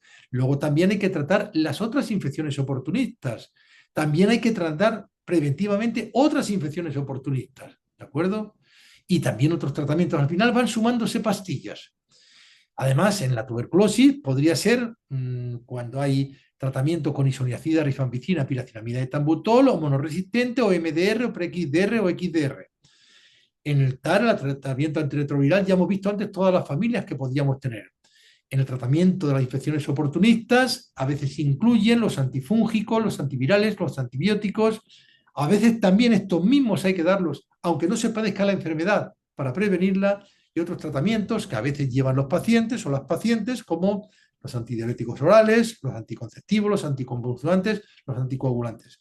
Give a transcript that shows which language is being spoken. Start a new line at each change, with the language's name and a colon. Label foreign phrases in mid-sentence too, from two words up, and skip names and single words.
Spanish: Luego también hay que tratar las otras infecciones oportunistas. También hay que tratar preventivamente otras infecciones oportunistas. ¿De acuerdo? Y también otros tratamientos. Al final van sumándose pastillas. Además, en la tuberculosis podría ser cuando hay tratamiento con isoniazida, rifampicina, piracinamida, etambutol, o monoresistente, o MDR, o pre-XDR, o XDR. En el TAR, el tratamiento antirretroviral, ya hemos visto antes todas las familias que podíamos tener. En el tratamiento de las infecciones oportunistas, a veces incluyen los antifúngicos, los antivirales, los antibióticos. A veces también estos mismos hay que darlos, aunque no se padezca la enfermedad, para prevenirla, y otros tratamientos que a veces llevan los pacientes o las pacientes, como los antidiabéticos orales, los anticonceptivos, los anticonvulsivantes, los anticoagulantes.